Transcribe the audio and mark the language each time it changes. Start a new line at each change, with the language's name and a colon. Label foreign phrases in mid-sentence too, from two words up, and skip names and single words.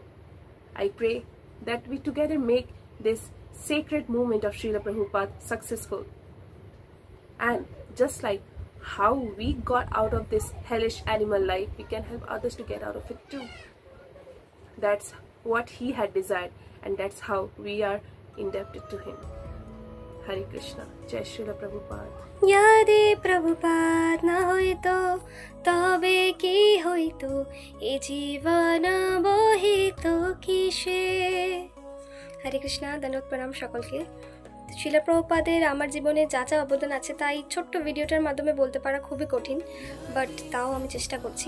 English: I pray that we together make this sacred movement of Srila Prabhupada successful. And just like how we got out of this hellish animal life, we can help others to get out of it too. That's what he had desired, and that's how we are indebted to him. Hare Krishna. Jai Srila Prabhupada.
Bangla: যদি প্রভুপাদ না হইতো তবে কি হইতো এ জীবন বহিত কিসে। হরে কৃষ্ণ, ধন্যবাদ প্রণাম সকলকে। শিল প্রভুপাদের আমার জীবনে যা যা অবদান আছে তাই ছোট্ট ভিডিওটার মাধ্যমে বলতে পারা খুবই কঠিন, বাট তাও আমি চেষ্টা করছি।